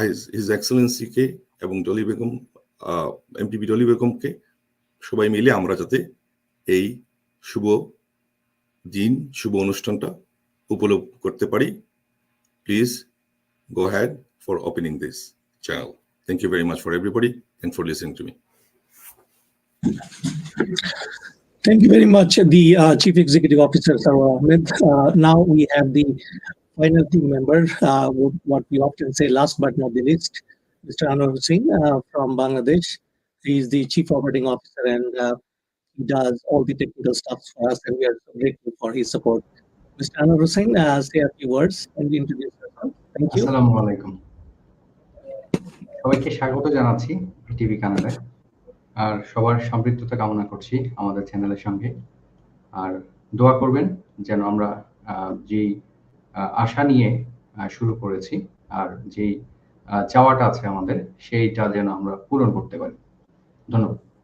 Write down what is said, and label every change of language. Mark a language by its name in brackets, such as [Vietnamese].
[Bangla] His এক্সেলেন্সিকে এবং Dolly Begum MPP Dolly বেগমকে সবাই মিলে আমরা যাতে এই শুভ দিন শুভ অনুষ্ঠানটা উপলব্ধ করতে পারি please [English] go ahead for opening this channel. Thank you very much for everybody and for listening to me. Thank you very much, the Chief Executive Officer, Sarwar Ahmed. Now we have the final team member, what we often say last but not the least, Mr. Anwar Hussain from Bangladesh. He is the Chief Operating Officer and he does all the technical stuff for us and we are so grateful for his support. Mr. Anwar Hussain, say a few words and introduce yourself. Thank you. [Bangla] আসসালামু আলাইকুম সবাইকে স্বাগত জানাচ্ছি TV কানাডায় আর সবার সম্পৃক্ততা কামনা করছি আমাদের চ্যানেলের সঙ্গে আর দোয়া করবেন যেন আমরা যে আশা নিয়ে শুরু করেছি আর যে চাওয়াটা আছে আমাদের সেইটা যেন আমরা পূরণ করতে পারি ধন্যবাদ